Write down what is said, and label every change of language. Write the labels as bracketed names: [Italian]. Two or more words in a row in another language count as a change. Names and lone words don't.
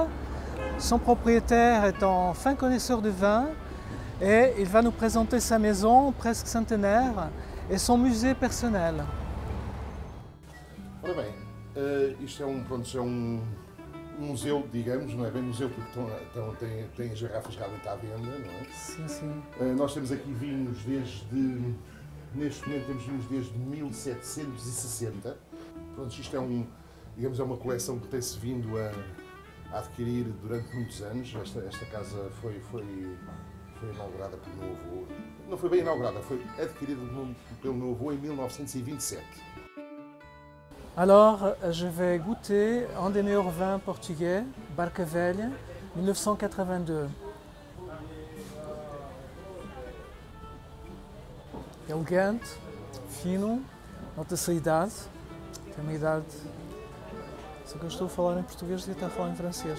[French] Son propriétaire est un fin connaisseur de vin et il va nous présenter sa maison presque centenaire et son musée personnel. [Portuguese] Ora bem, isto é museu, digamos, não é bem museu porque tem as garrafas realmente à venda, não é? Sim, sim. Nós temos aqui vinhos neste momento temos vinhos desde 1760. Pronto, isto digamos, é uma coleção que tem-se vindo a adquirir durante muitos anos. Esta casa foi inaugurada pelo meu avô. Não foi bem inaugurada, foi adquirida pelo meu avô em 1927. [French] Alors, je vais goûter un des meilleurs vins portugais, Barca Velha, 1982. [Portuguese] Elegante, fino, nota-se a idade. Tem uma idade. Só que eu estou a falar em português e está a falar em francês.